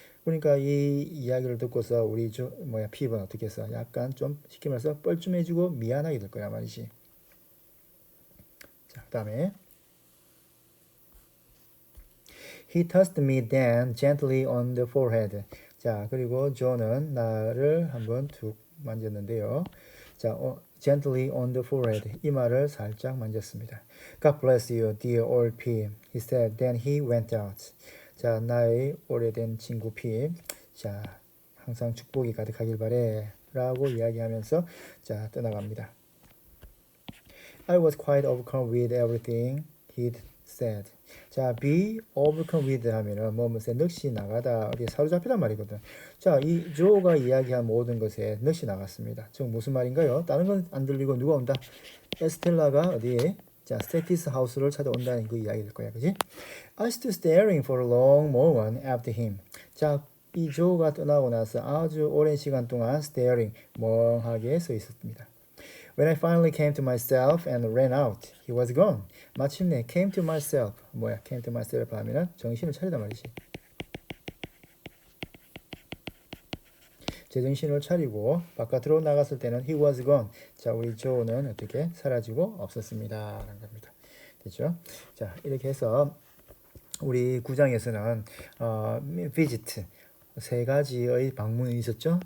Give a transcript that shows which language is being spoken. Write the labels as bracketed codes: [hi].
[ko] 그러니까 이 이야기를 듣고서 우리 핍은 어떻게 해서 약간 좀 쉽게 말해서 뻘쭘해지고 미안하게 될 거야 말이지. 자, 그다음에 [en] He touched me then gently on the forehead. [ko] 자, 그리고 조는 나를 한번 툭 만졌는데요. [en] 자, gently on the forehead. [ko] 이마를 살짝 만졌습니다. [en] God bless you, dear old P. He said. Then he went out. [ko] 자, 나의 오래된 친구 피. 자, 항상 축복이 가득하길 바래. 라고 이야기하면서 자, 떠나갑니다. [en] I was quite overcome with everything he'd sad. [ko] 자, be overcome with 하면은 뭐뭐에 넋이 나가다 어디에 사로잡히단 말이거든. 자, 이 조가 이야기한 모든 것에 넋이 나갔습니다. 즉 무슨 말인가요? 다른 건 안 들리고 누가 온다? 에스텔라가 어디에? 자, 스테티스 하우스를 찾아온다는 그 이야기일 거야, 그지? [en] I stood staring for a long moment after him. [ko] 자, 이 조가 떠나고 나서 아주 오랜 시간 동안 staring, 멍하게 서 있었습니다. [en] When I finally came to myself and ran out, he was gone. [ko] 마침내 [en] came to myself, [ko] 뭐야? [en] came to myself [ko] 하면은 정신을 차리단 말이지. 제정신을 차리고 바깥으로 나갔을 때는 [en] he was gone. [ko] 자, 우리 조는 어떻게 사라지고 없었습니다. 라는 겁니다. 됐죠? 자, 이렇게 해서 우리 구장에서는 visit 세 가지의 방문이 있었죠.